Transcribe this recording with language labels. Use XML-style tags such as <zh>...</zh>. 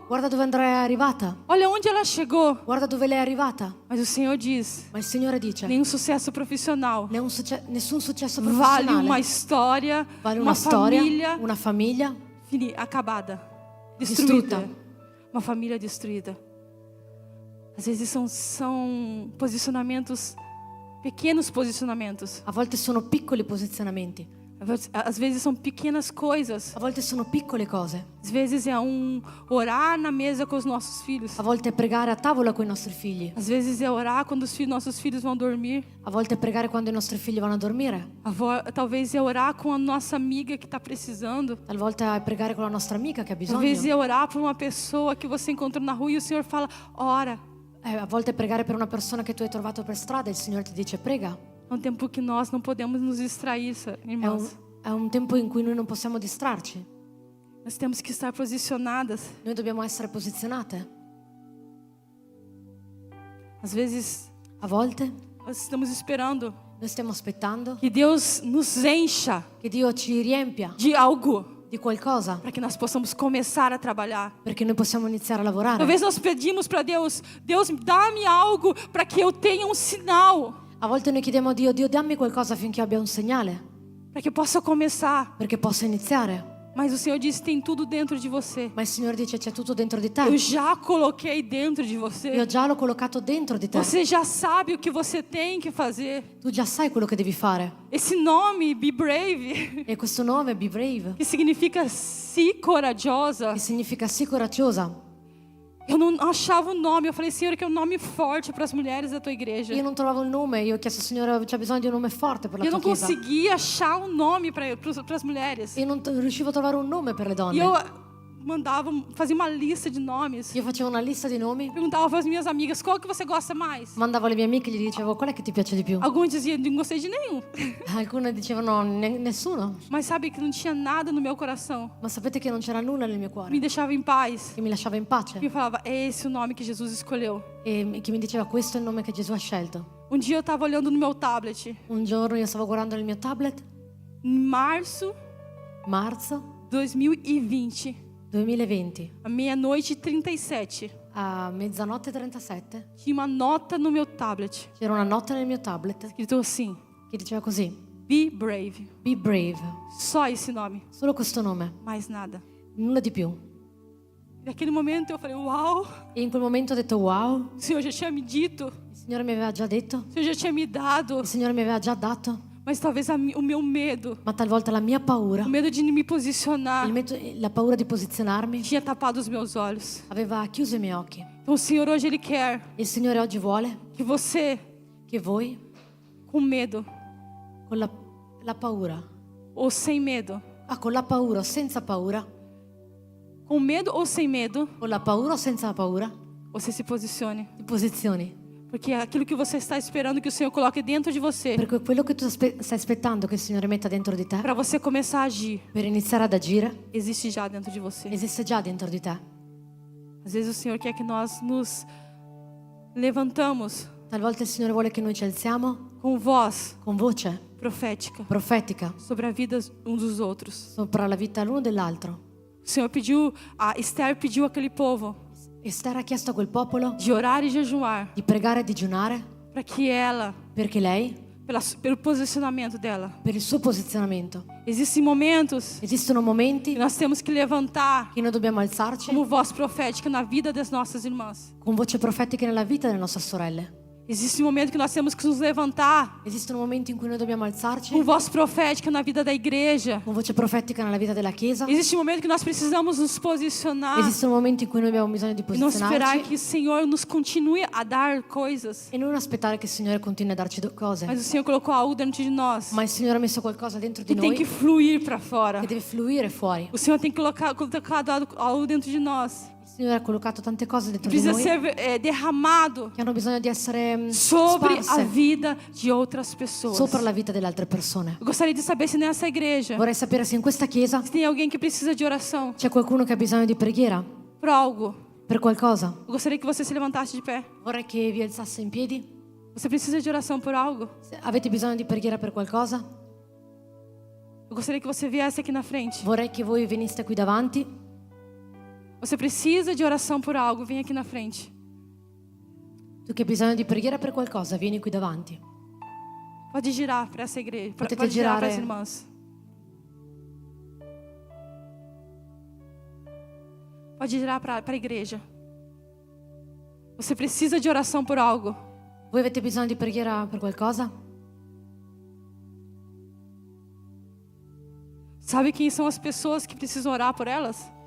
<it>Guarda dove Andrea è arrivata,</it> <pt>olha onde ela chegou.</pt> <it>guarda dove lei è arrivata.</it> <pt>Mas o Senhor diz:</pt> <it>Ma il Signore dice:</it> <pt>nenhum sucesso profissional</pt> <it>nessun successo</it> <pt>vale</pt> <it>professionale</it> <pt>uma história, vale uma</pt> <it>una storia,</it> <pt>família</pt> <it>una famiglia</it> <pt>acabada,</pt> <it>Distrutta.</it> <pt>destruída, uma família destruída. Às vezes são posicionamentos, pequenos posicionamentos.</pt> <it>A volte sono piccoli posizionamenti,</it> <pt>Às vezes são pequenas coisas.</pt> <it>a volte sono piccole cose,</it> <pt>Às vezes é orar na mesa com os nossos filhos.</pt> <it>a volte è pregare a tavola con i nostri figli,</it> <pt>Às vezes é orar quando nossos filhos vão dormir.</pt> <it>a volte è pregare quando i nostri figli vanno a dormire,</it> <pt>Talvez é orar com a nossa amiga que está precisando.</pt> <it>talvolta è pregare con la nostra amica che ha</it> <pt>Talvez</pt> <it>bisogno,</it> <pt>é orar por uma pessoa que você encontrou na rua e o Senhor fala: ora.</pt> <it>a volte è pregare per una persona che tu hai trovato per strada e il Signore ti dice prega.</it> <pt>É tempo que nós não podemos nos distrair, irmãos.</pt> <it>È un tempo in cui noi non possiamo distrarci,</it> <pt>Nós temos que estar posicionadas.</pt> <it>noi dobbiamo essere posizionate.</it> <pt>Às vezes,</pt> <it>A volte</it> <pt>nós estamos esperando</pt> <it>noi stiamo aspettando</it> <pt>que Deus nos encha</pt> <it>che Dio ci riempia</it> <pt>de algo</pt> <it>di qualcosa</it> <pt>para que nós possamos começar a trabalhar.</pt> <it>perché noi possiamo iniziare a lavorare.</it> <pt>Talvez nós pedimos para Deus: Deus, dá-me algo para que eu tenha um sinal,</pt> <it>A volte noi chiediamo a Dio: Dio, dammi qualcosa affinché abbia un segnale,</it> <pt>para que eu possa começar.</pt> <it>perché possa iniziare.</it> <pt>Mas o Senhor diz: tem tudo dentro de você.</pt> <it>Ma il Signore dice: c'è tutto dentro di te.</it> <pt>Eu já coloquei dentro de</pt> <it>Io</it> <pt>você.</pt> <it>già l'ho collocato dentro di te.</it> <pt>Você já sabe o que você tem que fazer.</pt> <it>Tu già sai quello che devi fare.</it> <pt>Esse nome, Be Brave,</pt> <it>E questo nome, Be Brave,</it> <pt>que significa se corajosa.</pt> <it>che significa sii coraggiosa.</it> <pt>Eu não achava o nome. Eu falei: Senhor, que é um nome forte para as mulheres da tua igreja.</pt> <it>Io non trovavo il nome, io ho chiesto: Signore, c'è bisogno di un nome forte per la</it> <pt>Eu</pt> <it>tua</it> <pt>não</pt> <it>chiesa.</it> <pt>conseguia achar um nome para as mulheres.</pt> <it>Io non riuscivo a trovare un nome per le</it> <pt>E</pt> <it>donne.</it> <pt>eu fazia uma lista de nomes.</pt> <it>Io facevo una lista di nomi,</it> <pt>Perguntava para as minhas amigas: qual que você gosta mais?</pt> <it>mandavo alle mie amiche e gli dicevo: qual è che ti piace di più?</it> <pt>Alguns diziam: não gostei de nenhum.</pt> <it>Alcune dicevano: nessuno.</it> <pt>Mas sabe que não tinha nada no meu coração.</pt> <it>Ma sapete che non c'era nulla nel mio</it> <pt>Me</pt> <it>cuore</it> <pt>deixava em paz.</pt> <it>che mi lasciava in pace</it> <pt>E eu falava: é esse o nome que Jesus escolheu.</pt> <it>e che mi diceva: questo è il nome che Gesù ha scelto.</it> <pt>Um dia eu estava olhando no meu tablet.</pt> <it>Un giorno io stavo guardando il mio tablet</it> <pt>Em março</pt> <it>marzo</it> <pt>2020,</pt> <it>2020,</it> <pt>à meia-noite e 37,</pt> <it>a mezzanotte 37,</it> <pt>tinha uma nota no meu tablet,</pt> <it>c'era una nota nel mio tablet</it> <pt>escrito assim:</pt> <it>che diceva così:</it> <en>Be Brave. Be brave.</en> <pt>Só esse nome,</pt> <it>Solo questo nome,</it> <pt>mais nada.</pt> <it>nulla di più.</it> <pt>Naquele momento eu falei, uau,</pt> <it>E in quel momento ho detto wow,</it> <pt>o Senhor já tinha me dito,</pt> <it>il Signore mi aveva già detto,</it> <pt>o Senhor já tinha me dado,</pt> <it>il Signore mi aveva già dato,</it> <pt>mas talvez o meu medo,</pt> <it>ma talvolta la mia paura,</it> <pt>o medo de me posicionar,</pt> <it>la paura di posizionarmi</it> <pt>tinha tapado os meus olhos.</pt> <it>aveva chiuso i miei occhi.</it> <pt>Então o Senhor hoje Ele quer</pt> <it>Il Signore oggi vuole</it> <pt>que você,</pt> <it>che voi,</it> <pt>com medo</pt> <it>con la paura,</it> <pt>ou sem medo,</pt> <it>con la paura o senza paura,</it> <pt>com medo ou sem medo,</pt> <it>con la paura o senza paura,</it> <pt>você se posicione.</pt> <it>ti posizioni.</it> <pt>Porque aquilo que você está esperando que o Senhor coloque dentro de você,</pt> <it>Perché quello che tu stai aspettando che il Signore metta dentro di te,</it> <pt>para você começar a agir,</pt> <it>per iniziare ad agire,</it> <pt>existe já dentro de você.</pt> <it>esiste già dentro di te.</it> <pt>Às vezes o Senhor quer que nós nos levantamos</pt> <it>Talvolta il Signore vuole che noi ci alziamo</it> <pt>com voz</pt> <it>con voce</it> <pt>profética</pt> <it>profetica</it> <pt>sobre a vida um dos outros.</pt> <it>sopra la vita l'uno dell'altro.</it> <pt>O Senhor pediu, a Esther pediu àquele povo</pt> <it>Esther ha chiesto a quel popolo</it> <pt>de orar e jejuar</pt> <it>di pregare e digiunare</it> <pt>para que ela,</pt> <it>perché lei,</it> <pt>pelo posicionamento dela,</pt> <it>per il suo posizionamento,</it> <pt>existem momentos</pt> <it>esistono momenti</it> <pt>que nós temos que levantar</pt> <it>che noi dobbiamo alzarci</it> <pt>como voz profética na vida das nossas irmãs.</pt> <it>con voci profetiche nella vita delle nostre sorelle.</it> <pt>Existe um momento que nós temos que nos levantar</pt> <it>Esistono momenti in cui noi dobbiamo alzarci</it> <pt>com voz profética na vida da igreja.</pt> <it>con voce profetica nella vita della Chiesa.</it> <pt>Existe um momento que nós precisamos nos posicionar</pt> <it>Esistono momenti in cui noi abbiamo bisogno di</it> <pt>e não esperar</pt> <it>posizionarci</it> <pt>que o Senhor nos continue a dar coisas.</pt> <it>e non aspettare che il Signore continui a darci cose.</it> <pt>Mas o Senhor colocou algo dentro de nós</pt> <it>Ma il Signore ha messo qualcosa dentro di</it> <pt>que tem</pt> <it>noi</it> <pt>que fluir para fora.</pt> <it>che deve fluire fuori.</it> <pt>O Senhor tem que colocado algo dentro de nós</pt> <it>Il Signore ha collocato tante cose</it> <pt>que</pt> <it>dentro di</it> <pt>precisa</pt> <it>noi</it> <pt>ser derramado</pt> <it>che hanno bisogno di essere</it> <pt>sobre a</pt> <it>sparse</it> <pt>vida de outras pessoas.</pt> <it>sopra la vita delle altre persone.</it> <pt>Eu gostaria de saber se nessa igreja</pt> <it>Vorrei sapere se in questa chiesa</it> <pt>se tem alguém que precisa de oração</pt> <it>c'è qualcuno che ha bisogno di preghiera</it> <pt>por algo.</pt> <it>per qualcosa.</it> <pt>Eu gostaria que você se levantasse de pé.</pt> <it>Vorrei che vi alzasse in piedi.</it> <pt>Você precisa de oração por algo?</pt> <it>Se avete bisogno di preghiera per qualcosa,</it> <pt>Eu gostaria que você viesse aqui na frente.</pt> <it>vorrei che voi veniste qui davanti.</it> <pt>Você precisa de oração por algo? Vem aqui na frente.</pt> <it>Tu che hai bisogno di preghiera per qualcosa, vieni qui davanti.</it> <pt>Pode girar para essa igreja,</pt> <it>Potete</it> <pt>pode girar para as</pt> <it>girare.</it> <pt>irmãs. Pode girar para a igreja. Você precisa de oração por algo.</pt> <it>Voi avete bisogno di preghiera per qualcosa?</it> <pt>Sabe quem são as pessoas que precisam orar por elas?</pt>